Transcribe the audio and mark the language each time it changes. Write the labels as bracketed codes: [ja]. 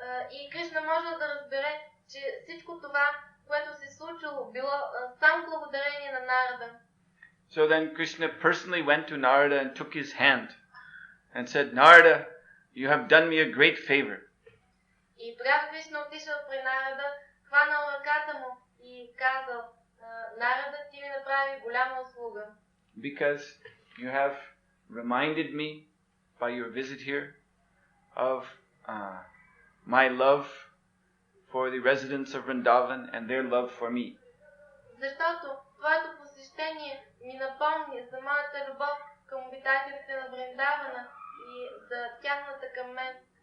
[bg] И Кришна може да разбере, че всичко това, което се случило, било само благодарение на Нарада. [en] So then Krishna personally went to Narada and took his hand and said, "Narada, you have done me a great favor." [bg] И тогава Кришна отишъл при Нарада, хванал ръката му и казал, Нарада, ти ми направи голяма услуга. [en] Because you have reminded me by your visit here of my love for the residents of Vrindavan and their love for me. [bg] Защото твоето посещение ми напомни за моята любов към обитателите на Вриндавана и за тяхната към мен.